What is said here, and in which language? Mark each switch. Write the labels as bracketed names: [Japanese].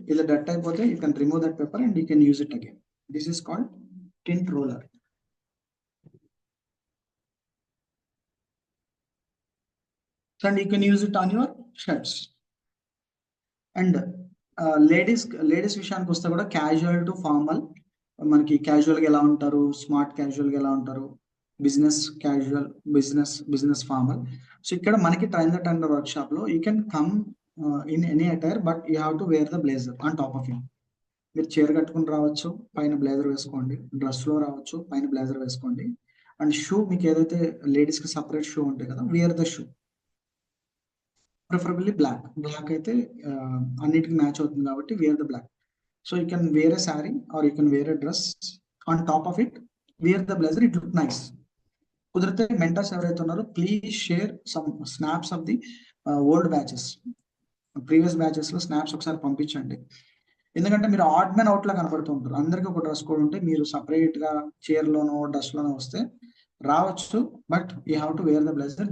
[English] If the dirt అయిపోతే you can remove that paper and you can use it again. This is called tint roller. And you can use it on your shirts. [Telugu] And ladies విషయానికి వస్తే కూడా casual to formal. మనకి casual గా ఎలా ఉంటారు, smart casual గా ఎలా ఉంటారు, business casual, business formal. So ఇక్కడ మనకి train the tender work shop లో [English] You can come in any attire, but you have to wear the blazer on top of it. [Telugu] మీరు చీర కట్టుకుని రావచ్చు, పైన బ్లేజర్ వేసుకోండి. డ్రెస్ లో రావచ్చు, పైన బ్లేజర్ వేసుకోండి. అండ్ షూ, మీకు ఏదైతే లేడీస్ కి సపరేట్ షూ ఉంటాయి కదా, [English] Wear the shoe. [Telugu] Preferably black అయితే అన్నిటికి మ్యాచ్ అవుతుంది కాబట్టి [English] Wear the black. So you can wear a saree or you can wear a dress. On top of it, wear the blazer. It look nice. [Telugu] కుదిరితే mentors ఎవరైతే ఉన్నారో [English] please share some snaps of the old batches, [Telugu] previous batches లో snaps ఒకసారి పంపించండి. ఎందుకంటే మీరు odd man out లా కనపడుతూ ఉంటారు. అందరికీ ఒక డ్రెస్ కోడ్ ఉంటే మీరు సపరేట్ గా చైర్ లోనో డ్రెస్ లోనో వస్తే రావచ్చు, [English] But you have to wear the blazer.